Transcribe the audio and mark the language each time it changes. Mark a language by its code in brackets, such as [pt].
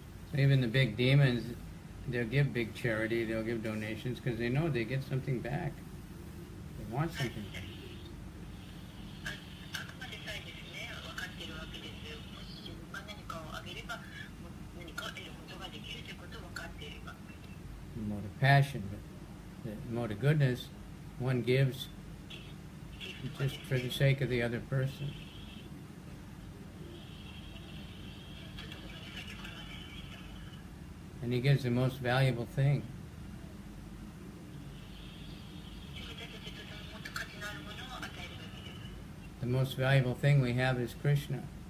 [en] So even the big demons, they'll give big charity, they'll give donations because they know they get something back. They want something back. [ja] あくまでさえですね、分かっているわけです。もし自分が何かをあげれば、何かを得ることができるということを分かっていれば。 [en] The mode of passion, but the mode of goodness, one gives just for the sake of the other person. [ja] ちょっとごめんなさい、聞こえませんでした。 [en] And he gives the most valuable thing. [ja] 私たちとてももっと価値のあるものを与えるべきです。 [en] The most valuable thing we have is Krishna.